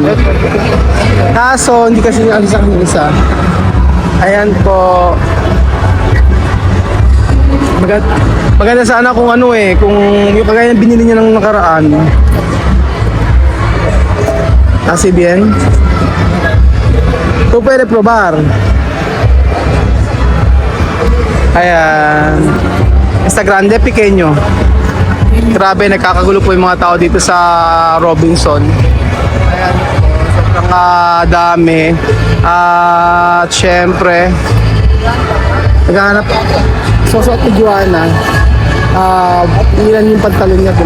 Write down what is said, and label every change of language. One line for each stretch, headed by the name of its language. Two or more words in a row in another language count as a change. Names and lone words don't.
Filipino: Kaso, hindi kasi alis sa kanila isa. Ayan po. Maganda sana kung ano kung yung kagaya ng binili niya ng nakaraan. Kasi bien.
Spanish: Tú puedes probar. Ayan. Está grande, pequeño.
Filipino: Grabe, nagkakagulo po yung mga tao dito sa Robinson. Ayan. Sobrang dami. At syempre, naghahanap. Susuot ni Joanna. Ilan yung pantalon niya?